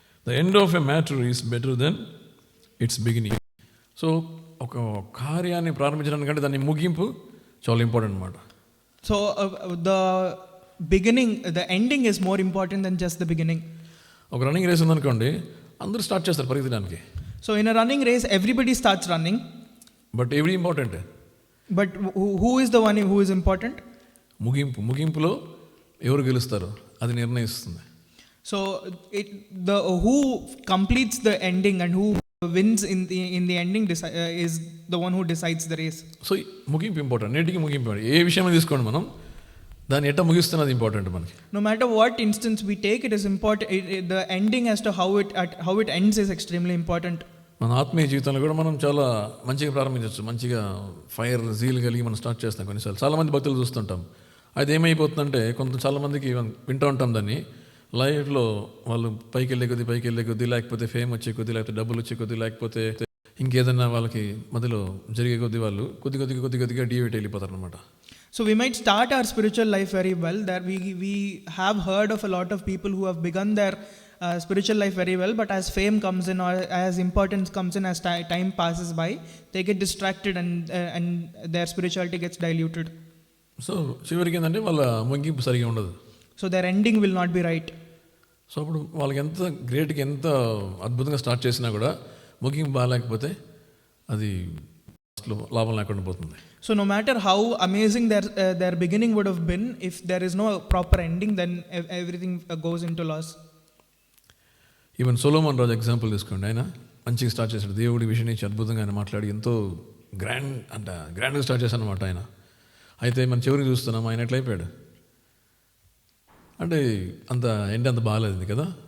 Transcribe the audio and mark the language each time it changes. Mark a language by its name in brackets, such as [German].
[English] The end of a matter is better than its beginning. [Telugu] So ఒక కార్యాన్ని ప్రారంభించడానికంటే దాని ముగింపు చాలా ఇంపార్టెంట్ అనమాట. [English] So the ending is more important than just the beginning. [Telugu] ఒక running race ఉందనుకోండి, అందరూ స్టార్ట్ చేస్తారు పరిగెత్తడానికి. [English] So in a running race, everybody starts running. But ఎవరీ important. But who is the one who is important? [Telugu] ముగింపులో ఎవరు గెలుస్తారో అది నిర్ణయిస్తుంది. [English] So who completes the ending and who wins in the ending is the one who decides the race. [Telugu] So ముగింపు important. నేటికి ముగింపు ఏ విషయమే తీసుకోండి, మనం దాన్ని ఎట్లా ముగిస్తున్నది ఇంపార్టెంట్ మనకి. [English] No matter what instance we take, it is important. The ending as to how it ends is extremely important. [Telugu] మన ఆత్మీయ జీవితంలో కూడా మనం చాలా మంచిగా ప్రారంభించవచ్చు, మంచిగా [English] fire zeal [Telugu] కలిగి మనం స్టార్ట్ చేస్తాం. కొన్నిసార్లు చాలామంది భక్తులు చూస్తుంటాం, అది ఏమైపోతుందంటే చాలామందికి వింటూ ఉంటాం దాన్ని, లైఫ్లో వాళ్ళు పైకి వెళ్ళే కొద్దీ లేకపోతే ఫేమ్ వచ్చే కొద్దీ, లేకపోతే డబ్బులు వచ్చే కొద్దీ, లేకపోతే ఇంకేదైనా వాళ్ళకి మధ్యలో జరిగే కొద్దీ వాళ్ళు కొద్దిగా డివేట్ వెళ్ళిపోతారు అనమాట. [English] So we might start our spiritual life very well. That we have heard of a lot of people who have begun their spiritual life very well, but as fame comes in or as importance comes in, as time passes by, they get distracted and their spirituality gets diluted. [Telugu] So చివరికి ఏంటంటే వాళ్ళ ముగింపు సరిగా ఉండదు. [English] So their ending will not be right. [Telugu] So అప్పుడు వాళ్ళకి ఎంత గ్రేట్గా ఎంత అద్భుతంగా స్టార్ట్ చేసినా కూడా ముగింపు బాగాలేకపోతే అది లాభం లేకుండా పోతుంది. [English] So no matter how amazing their beginning would have been, if there is no proper ending, then everything goes into loss. [Telugu] Even Solomon Raju example తీసుకోండి. ఆయన మంచిగా స్టార్ట్ చేశాడు, దేవుడి విషయం నుంచి అద్భుతంగా ఆయన మాట్లాడి ఎంతో గ్రాండ్గా స్టార్ట్ చేశాను అనమాట ఆయన. అయితే మన చివరికి చూస్తున్నాం ఆయన ఎట్లయిపోయాడు అంటే అంత బాగాలేదు కదా.